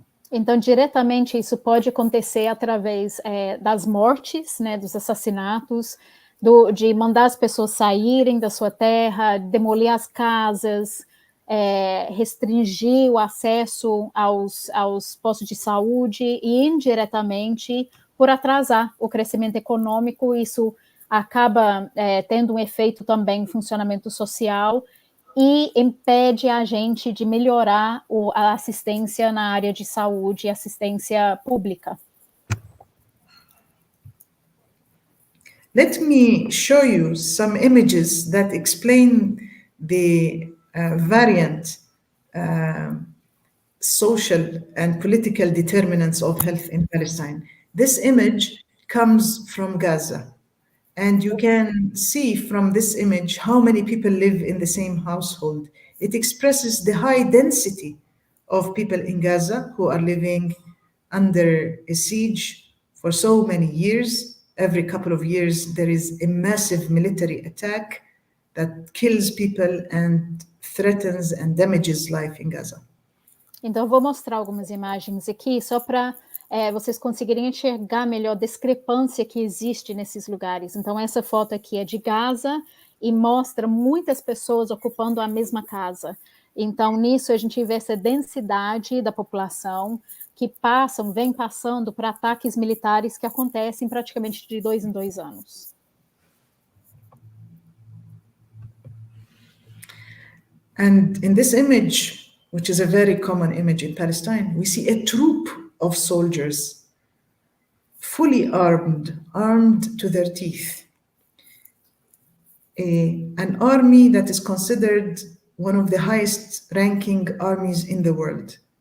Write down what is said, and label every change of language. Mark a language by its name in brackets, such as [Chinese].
[Portuguese] Então, diretamente, isso pode acontecer através das mortes, né, dos assassinatos, de mandar as pessoas saírem da sua terra, demolir as casas, restringir o acesso aos postos de saúde e, indiretamente, por atrasar o crescimento econômico. Isso acaba tendo um efeito também no funcionamento social e impede a gente de melhorar a assistência na área de saúde e assistência pública. [English] Let me show you some images that explain the variant social and political determinants of health in Palestine. This image comes from Gaza. And you can see from this image how many people live in the same household. It expresses the high density of people in Gaza who are living under a siege for so many years. Every couple of years, there is a massive military attack that kills people and threatens and damages life in Gaza. [Portuguese] Então, eu vou mostrar algumas imagens aqui, só para vocês conseguirem enxergar melhor a discrepância que existe nesses lugares. Então, essa foto aqui é de Gaza e mostra muitas pessoas ocupando a mesma casa. Então, nisso, a gente vê essa densidade da população que vem passando por ataques militares que acontecem praticamente de 2 em 2 anos. [English] And in this image, which is a very common image in Palestine, we see a troop of soldiers, fully armed to their teeth. An army that is considered one of the highest ranking armies in the world.